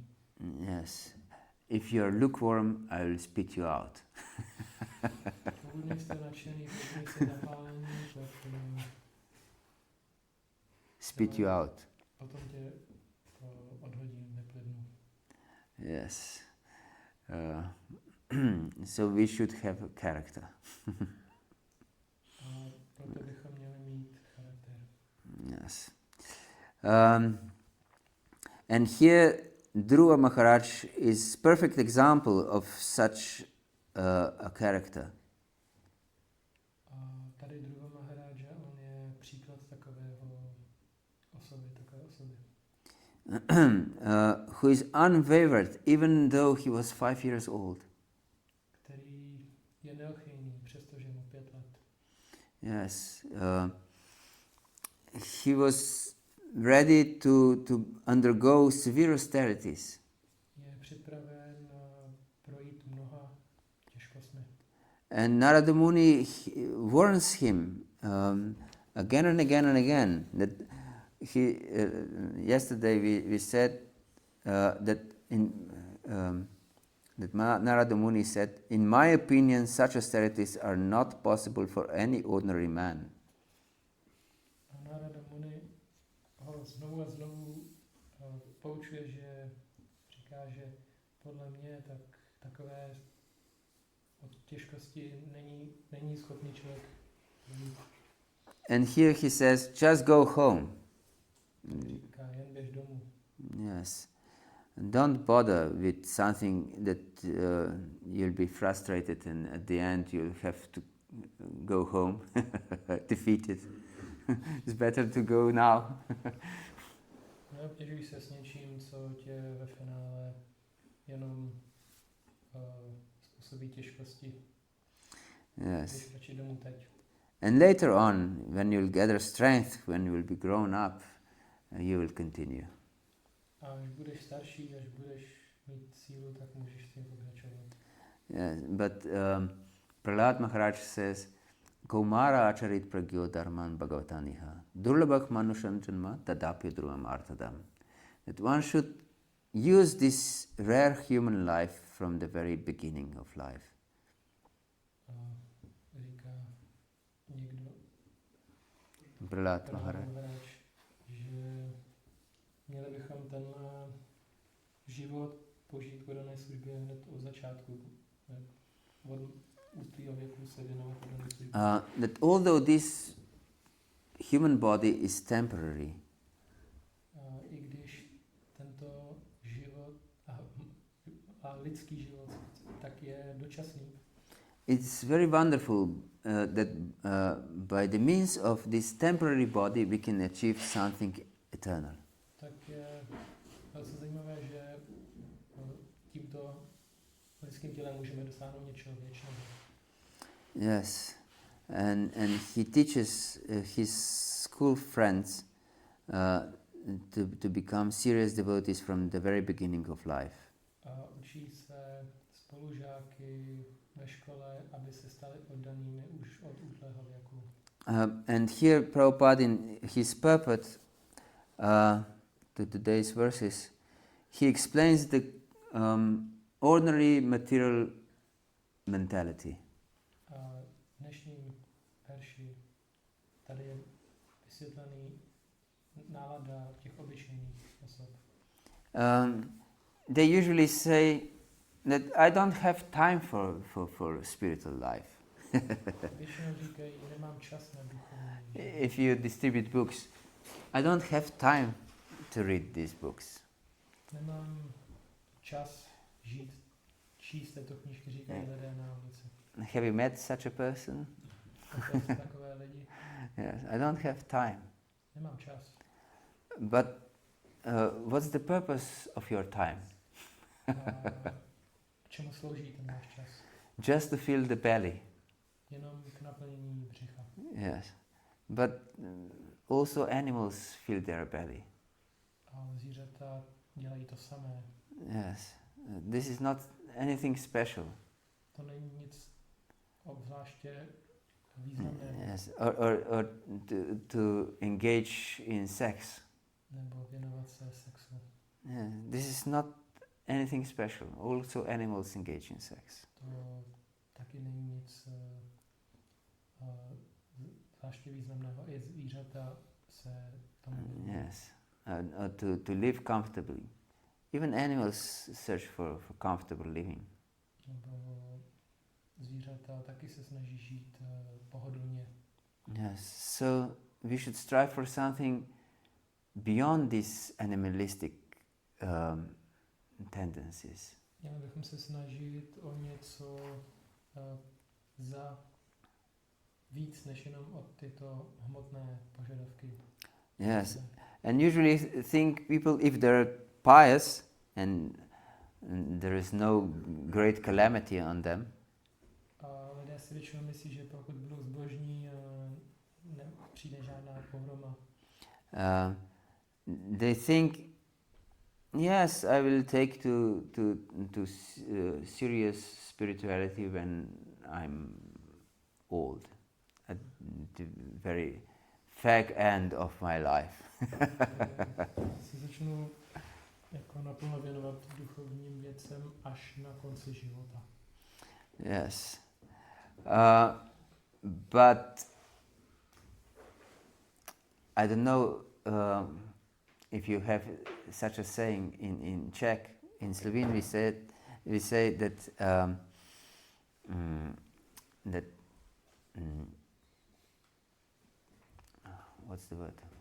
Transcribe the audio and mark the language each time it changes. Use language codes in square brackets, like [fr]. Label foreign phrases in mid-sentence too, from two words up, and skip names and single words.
[en] Yes. If you are lukewarm, I will spit you out. [cs] Pokud nejste nadšený, pokud nejste zapálení, tak [en] Spit you out. [cs] potom tě odhodím, neplivnu. [en] Yes. So we should have a character. [cs] A proto bychom měli mít charakter. [en] Yes. And here Dhruva Maharaj is perfect example of such a character. [cs] A tady Dhruva Maharaja, on je příklad takové osoby. [en] Who is unwavered even though he was 5 years old. [cs] Který je neochvějný, přestože mu 5 let. [en] Yes. He was ready to undergo severe austerities. [cs] Je připraven projít mnoha těžkostmi. [en] And Narada Muni warns him again and again and again that he. Yesterday we said that Narada Muni said, in my opinion, such austerities are not possible for any ordinary man. [cs] A Narada Muni ho znovu a znovu poučuje, že říká, že podle mě takové těžkosti není schopný člověk mít. [en] And here he says, just go home. [cs] Říká, jen běž domů. [en] Yes. Don't bother with something that you'll be frustrated and at the end you'll have to go home defeated. It's better to go now. [cs] Neobtěžuj se s něčím, co tě ve finále jenom způsobí těžkosti. [en] Yes. [cs] Běž radši domů teď. [en] And later on, when you'll gather strength, when you'll be grown up, you will continue. [cs] A až budeš starší, až budeš mít sílu, tak můžeš s tím pokračovat. [en] Yes, but Prahlad Maharaj says, [sa] कौमार आचरेत् प्राज्ञो धर्मान् भागवतानिह दुर्लभं मानुषं जन्म तदप्य ध्रुवम् अर्थदम्. [en] That one should use this rare human life from the very beginning of life. [cs] Říká někdo, Prahlad Maharaj. že měli bychom tenhle život požít v dané službě hned od začátku. Od útlýho věku se věnovat dané službě. [en] That although this human body is temporary, [cs] I když tento život a lidský život tak je dočasný, [en] it's very wonderful that by the means of this temporary body we can achieve something eternal. [cs] tak je velice zajímavé, že tímto lidským tělem můžeme dosáhnout něčeho věčného. [en] Yes, and he teaches his school friends to become serious devotees from the very beginning of life. [cs] A učí se spolužáky ve škole, aby se stali oddanými už od útlého věku. [en] And here Prabhupada in his purport to today's verses, he explains the ordinary material mentality. [cs] A v dnešním verši tady je vysvětlený nálada těch obyčejných osob. [en] They usually say that I don't have time for spiritual life. [cs] Většinou říkají, nemám čas na duchovní. [en] If you distribute books, I don't have time to read these books. [cs] Nemám čas číst této knížky, říkají lidé na ulici. [en] Have you met such a person? [cs] Takové lidi. [en] Yes, I don't have time. [cs] Nemám čas. [en] But what's the purpose of your time? [cs] K čemu slouží ten náš čas? [en] Just to fill the belly. [cs] Jenom k naplnění břicha. [en] Yes, but also animals fill their belly. [cs] A zvířata dělají to samé. [en] Yes, this is not anything special. [cs] To není nic obzvláště významné. [en] Yes, or to engage in sex. [cs] Nebo věnovat se sexu. [en] Yeah, this is not anything special. Also animals engage in sex. [cs] To taky není nic zvláště významného. I zvířata se tomu věnují. [en] Yes, to live comfortably. Even animals search for comfortable living. [cs] Nebo zvířata taky se snaží žít pohodlně. [en] Yes, so we should strive for something beyond these animalistic tendencies. [cs] Měli bychom se snažit o něco za víc než jenom o tyto hmotné požadavky. [en] Yes, and usually think people, if they're pious and there is no great calamity on them, [cs] A lidé si většinou myslí, že pokud budou zbožní, nepřijde žádná pohroma. [en] they think, yes, I will take to serious spirituality when I'm old, at the very fag end of my life. [cs] Se začnu jako naplno věnovat duchovním věcem až na konci života. [en] Yes, but I don't know if you have such a saying in Czech. In Slovene we say that what's the word?